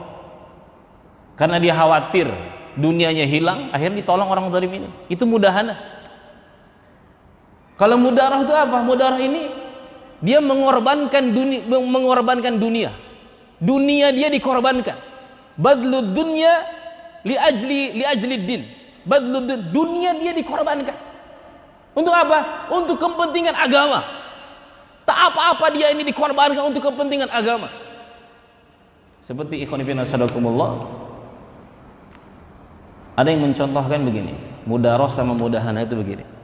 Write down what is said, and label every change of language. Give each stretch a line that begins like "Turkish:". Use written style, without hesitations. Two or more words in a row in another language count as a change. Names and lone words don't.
Indonesian: Karena dia khawatir dunianya hilang, akhirnya ditolong orang zalim ini. Itu mudahana. Kalau mudarah itu apa? Mudarah ini dia mengorbankan dunia. Dunia dia dikorbankan.
Arabic: بذل الدنيا لأجل الدين.
Indonesian: Badlud dunia dia dikorbankan. Untuk apa? Untuk kepentingan agama. Tak apa-apa dia ini dikorbankan untuk kepentingan agama. Seperti
Arabic: إخوان في الله صدق الله,
Indonesian: Ada yang mencontohkan begini, mudaroh sama mudahana itu begini.